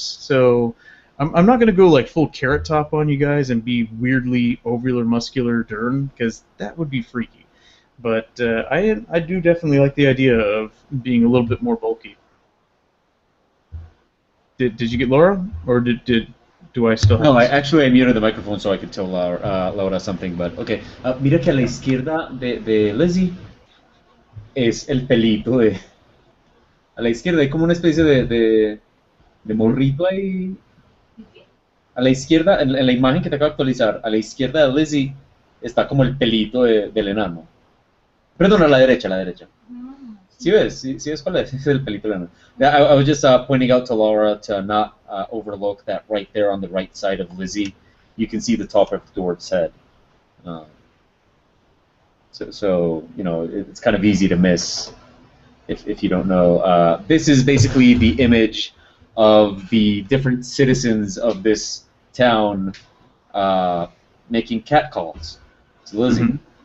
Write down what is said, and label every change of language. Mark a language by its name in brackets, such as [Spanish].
[English] So I'm not gonna go like full carrot top on you guys and be weirdly overly muscular Dern because that would be freaky. But I do definitely like the idea of being a little bit more bulky. Did you get Laura, or do I still have? No, I muted the microphone so I could tell Laura something, but okay. [Spanish] Mira que a la izquierda de Lizzie es el pelito de... A la izquierda hay como una especie de morrito ahí. A la izquierda, en la imagen que te acabo de actualizar, a la izquierda de Lizzie está como el pelito del enano. Perdón, a la derecha, a la derecha. ¿Sí ves? ¿Sí ves cuál es? Es el pelito del enano. [English] I was just pointing out to Laura to not overlook that right there on the right side of Lizzie. You can see the top of Dwarf's head. So you know, it's kind of easy to miss if you don't know. This is basically the image of the different citizens of this town making cat calls to Lizzie.